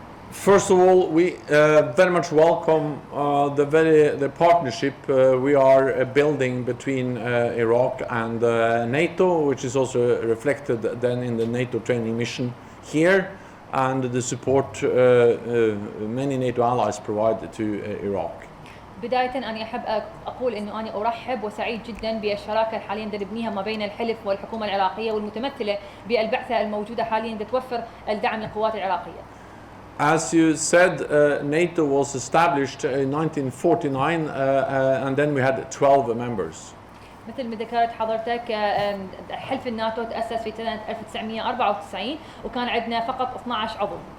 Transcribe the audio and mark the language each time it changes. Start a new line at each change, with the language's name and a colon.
English: First of all, we very much welcome the partnership we are building between Iraq and NATO, which is also reflected then in the NATO training mission here. and the support many NATO allies provide to Iraq.
Arabic: بداية أنا أحب أقول إنه أنا أرحب وسعيد جدا بالشراكة حاليا نبنيها ما بين الحلف والحكومة العراقية والمتمثلة بالبعثة الموجودة حاليا توفر الدعم للقوات العراقية.
English: As you said, NATO was established in 1949 and then we had 12 members.
Arabic: مثل ما ذكرت حضرتك حلف الناتو تأسس في سنة 1994 وكان عندنا فقط 12 عضو.